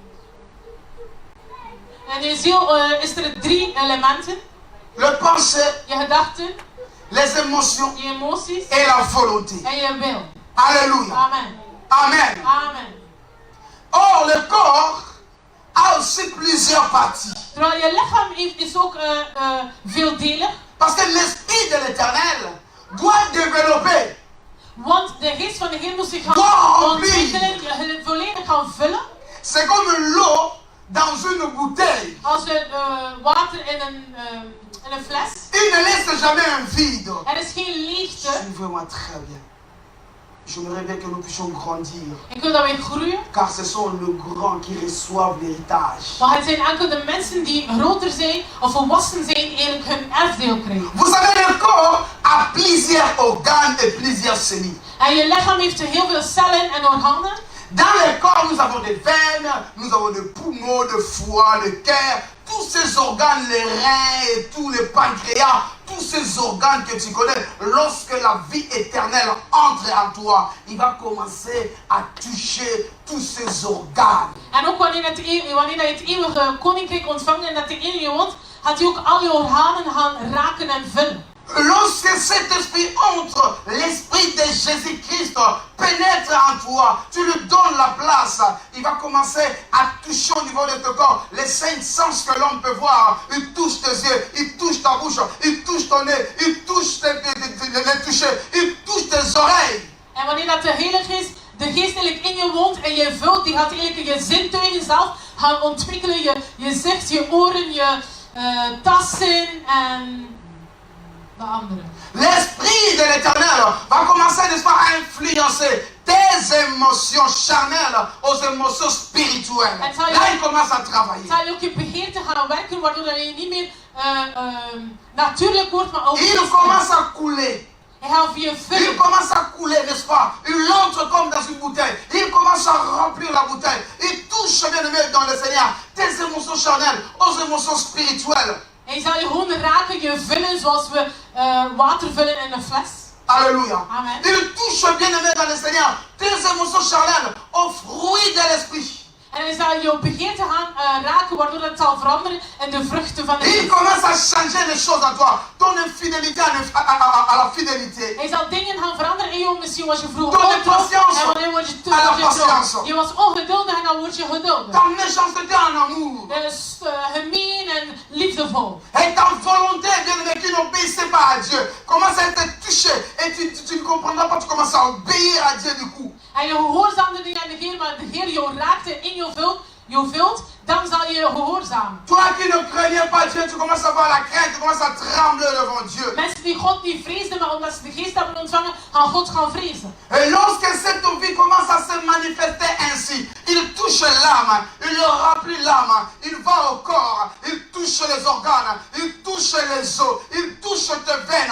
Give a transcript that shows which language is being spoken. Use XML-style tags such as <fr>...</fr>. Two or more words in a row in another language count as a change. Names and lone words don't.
<nl>En in je ziel is er 3 elementen.</nl> <fr>Le pensée,</fr> <nl>Je gedachten,</nl> <fr>les émotions</fr> <nl>je emoties</nl> <fr>et la volonté.</fr> <nl>en je wil.</nl> <fr>Alléluia. Amen. Amen. Amen. Or, le corps a aussi plusieurs parties.</fr> <nl>Terwijl je lichaam is ook veeldelig.</nl> <fr>Parce que l'esprit de l'éternel doit développer.</fr> <nl>Want de geest van de Heer moet zich gaan Wow, ontwikkelen, je volledig gaan vullen.</nl> <fr>C'est comme l'eau dans une bouteille.</fr> <nl>Als water in een fles.</nl> <fr>Il ne laisse jamais un vide.</fr> <nl>Er is geen leegte.</nl> <fr>Suivez-moi très bien. J'aimerais bien que nous puissions grandir.</fr> <nl>Ik wil dat wij groeien.</nl> <fr>Car ce sont les grands qui reçoivent l'héritage.</fr> <nl>Maar het zijn enkel de mensen die groter zijn of volwassen zijn eigenlijk hun erfdeel krijgen.</nl> <fr>Vous savez, le corps a plusieurs organes et plusieurs cellules.</fr> <nl>En je lichaam heeft heel veel cellen en organen.</nl> <fr>Dans le corps, nous avons des veines, nous avons des poumons, le foie, le cœur, tous ces organes, les reins et tous les pancréas, tous ces organes que tu connais, lorsque la vie éternelle entre en toi, il va commencer à toucher tous ces organes.</fr> <nl>En ook wanneer dat je het eeuwige koninkrijk ontvangt en dat hij in je woont, gaat hij ook al je organen gaan raken en vullen.</nl> <fr>Lorsque cet esprit entre, l'esprit de Jésus-Christ pénètre en toi, tu lui donnes la place, il va commencer à toucher au niveau de ton corps les 5 sens que l'homme peut voir. Il touche tes yeux, il touche ta bouche, il touche ton nez, il touche les toucher, il touche tes oreilles.</fr> <nl>En wanneer dat de Heilige Geest, de geest eigenlijk in je woont en je vult, die gaat eigenlijk je zintuigen zelf gaan ontwikkelen. Je zicht, je oren, je tassen en de andere.</nl> <fr>L'esprit de l'éternel va commencer, n'est-ce pas, à influencer tes émotions charnelles aux émotions spirituelles. Là, il commence à travailler.</fr> <nl>Het zal je ook je begeerte gaan werken, waardoor je niet meer natuurlijk wordt, maar ook</nl> <fr>Il commence à couler.</fr> <nl>hij gaat je</nl> <fr>Il</fr> <nl>vullen.</nl> <fr>commence à couler, n'est-ce pas? Il entre comme dans une bouteille. Il commence à remplir la bouteille. Il touche, bien aimé, dans le Seigneur, tes émotions charnelles aux émotions spirituelles.</fr> <nl>Hij zal je gewoon raken, je vullen zoals we water vullen in een fles.</nl> <fr>Alléluia. Amen. Il touche, bien aimé, dans le Seigneur, tes émotions charnelles aux fruits de l'esprit.</fr> <nl>En hij zal je begeerte gaan raken, waardoor het zal veranderen in de vruchten van de</nl> <fr>Il</fr> <nl>geest.</nl> <fr>commence à changer les choses en toi. Ton infidélité à la fidélité.</fr> <nl>Hij zal dingen gaan veranderen in jou. Misschien was je vroeger</nl> <fr>Ton</fr> <nl>ontrouw</nl> <fr>impatience</fr> <nl>en wanneer was je</nl> <fr>à la</fr> <nl>trouw.</nl> <fr>patience.</fr> <nl>Je was ongeduldig en dan word je geduldig.</nl> <fr>Ta méchanceté en amour.</fr> <nl>Gemeen en liefdevol.</nl> <fr>Et ta volonté, bien-aimé, qui n'obéissait pas à Dieu, commence à être touchée. Et tu ne comprendras pas, tu commences à obéir à Dieu du coup.</fr> <nl>En je gehoorzaamde niet aan de Heer, maar de Heer jou raakte in je vult, dan zal je gehoorzamen.</nl> <fr>Toi qui ne craignais pas Dieu, tu commences à avoir la crainte, tu commences à trembler devant Dieu.</fr> <nl>Mensen die God niet vreesden, maar omdat ze de geest hebben ontvangen, gaan God gaan vrezen.</nl> <fr>Et lorsque cette vie commence à se manifester ainsi, il touche l'âme, il remplit l'âme, il va au corps, il touche les organes, il touche les os, il touche tes veines.</fr>